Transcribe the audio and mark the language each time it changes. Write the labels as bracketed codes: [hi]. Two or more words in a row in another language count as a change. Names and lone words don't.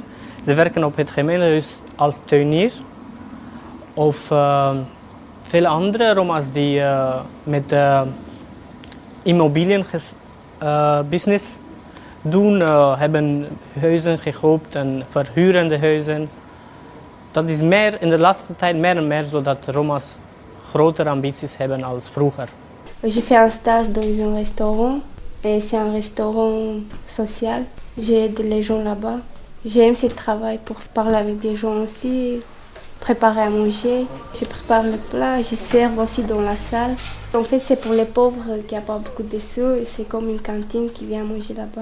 [nl] Ze werken op het gemeentehuis als tuinier. Of vele andere Roma's die met immobilienbusiness doen, hebben huizen gekocht en verhuren de huizen. Dat is meer, in de laatste tijd meer en meer zodat Roma's grotere ambities hebben als vroeger. [fr] J'ai fait un stage dans un restaurant et c'est un restaurant social. J'aide les gens là-bas. J'aime ce travail pour parler avec les gens aussi, préparer à manger. Je prépare le plat, je sers aussi dans la salle. En fait, c'est pour les pauvres qui n'ont pas beaucoup de sous et c'est comme une cantine qui vient manger là-bas.